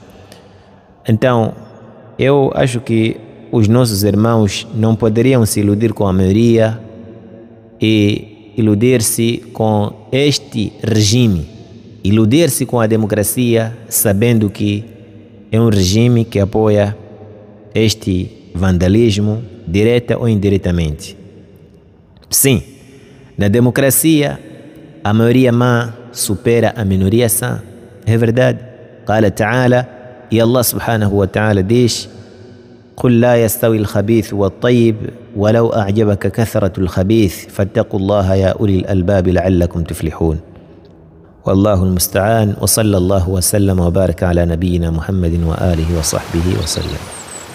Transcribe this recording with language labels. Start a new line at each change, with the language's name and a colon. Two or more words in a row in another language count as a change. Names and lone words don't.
Portuguese: Então, eu acho que os nossos irmãos não poderiam se iludir com a maioria e iludir-se com este regime, iludir-se com a democracia, sabendo que é um regime que apoia este vandalismo, direta ou indiretamente. Sim, na democracia, a maioria má supera a minoria sã. É verdade.
Arabic: قال تعالى:
Portuguese: e Allah subhanahu wa ta'ala diz:
Arabic: قل لا يستوي الخبيث والطيب ولو أعجبك كثرة الخبيث فاتقوا الله يا أولي الألباب لعلكم تفلحون. والله المستعان. وصلى الله وسلم وبارك على نبينا محمد وآله وصحبه وسلم.